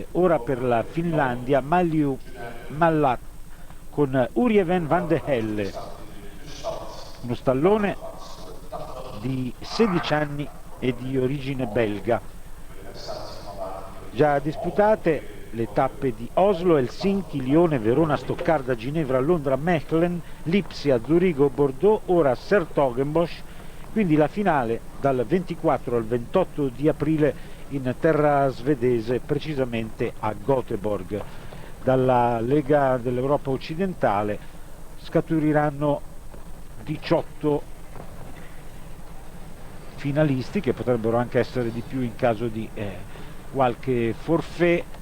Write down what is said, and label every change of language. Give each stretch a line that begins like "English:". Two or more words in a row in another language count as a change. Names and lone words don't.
Italian: Ora per la Finlandia Malliu Mallat con Urjeven van de Helle, uno stallone di 16 anni e di origine belga. Già disputate le tappe di Oslo, Helsinki, Lione, Verona, Stoccarda, Ginevra, Londra, Mechelen, Lipsia, Zurigo, Bordeaux. Ora 's-Hertogenbosch, quindi la finale dal 24 al 28 di aprile in terra svedese, precisamente a Göteborg. Dalla Lega dell'Europa occidentale scaturiranno 18 finalisti, che potrebbero anche essere di più in caso di qualche forfait.